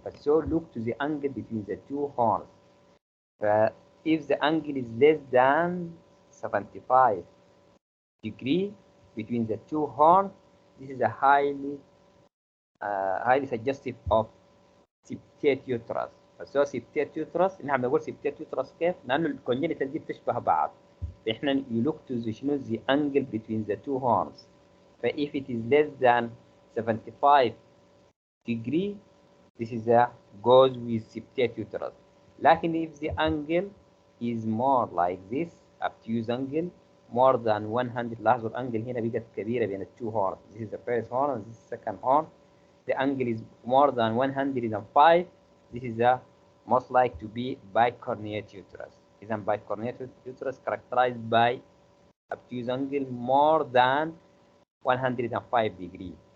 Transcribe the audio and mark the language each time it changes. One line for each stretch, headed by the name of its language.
English: But so look to the angle between the two horns. If the angle is less than 75 degree between the two horns, this is a highly suggestive of septate uterus.
Arabic: فسو septate uterus نحن بنقول septate uterus كيف؟ لأنه الكونجنتال دي بتشبه بعض. فإحنا
English: you look to the
Arabic: شنو
English: the angle between the two horns. فإف it is less than 75 degree, this is a goes with septate uterus.
Arabic: لكن
English: if the angle is more like this, obtuse angle more than 100.
Arabic: لاحظوا الانجل هنا بقت كبيرة بين التو
English: horns. This is the first horn and this is the second horn. The angle is more than 105. This is a most likely to be bicornuate uterus. Is a bicornuate uterus characterized by obtuse angle more than 105 degree.